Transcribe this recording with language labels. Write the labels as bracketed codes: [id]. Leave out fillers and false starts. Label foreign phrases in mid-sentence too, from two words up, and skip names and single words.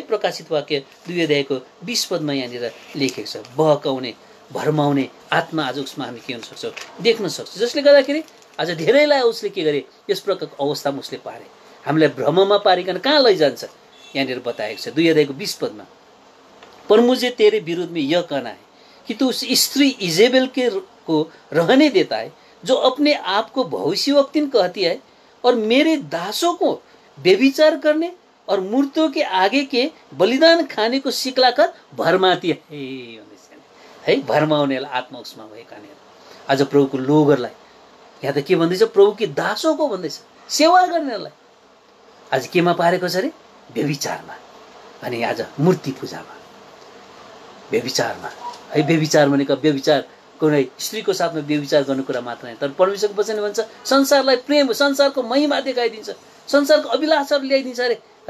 [ne] प्रकाशित वाक्य 2 अध्यायको 20 पदमा यहाँनिर लेखेको छ, बहकाउने भरमाउने आत्मा आज उसमा हामी के गर्न सक्छौँ, देख्न सक्छौँ। जसले गर्दाखेरि आज धेरैलाई उसले के गरे, यस प्रकारको अवस्थामा उसले पारे, हामीलाई भ्रममा पारिकन कहाँ लैजान्छ यहाँनिर बताएको छ 2 अध्यायको 20 पदमा। [hi] पर मुझे तेरे विरुद्ध में यह कहना है कि तू उस स्त्री इजेबेल को रहने देता है, जो अपने आप को भविष्यवक्तिन कहती है और मेरे दासों को व्यभिचार करने और मूर्तियों के आगे के बलिदान खाने को सिक्लाकर भरमाती है। [ne] भरमाउनेलाई आत्मा उसमा भएका आज प्रभुको लोगहरूलाई यहाँ त के भन्दैछ, प्रभुकी दासोको भन्दैछ, सेवा गर्नेलाई आज केमा पारेको छ अरे, व्यभिचारमा। अनि आज मूर्ति पूजामा, व्यभिचारमा, है। व्यभिचार भनेको व्यभिचार कुनै स्त्रीको साथमा व्यभिचार गर्ने कुरा मात्र होइन, तर परमेश्वरको वचनले भन्छ संसारलाई प्रेम, संसारको महिमा देखाइदिन्छ, संसारको अभिलाषाहरू ल्याइदिन्छ अरे, है।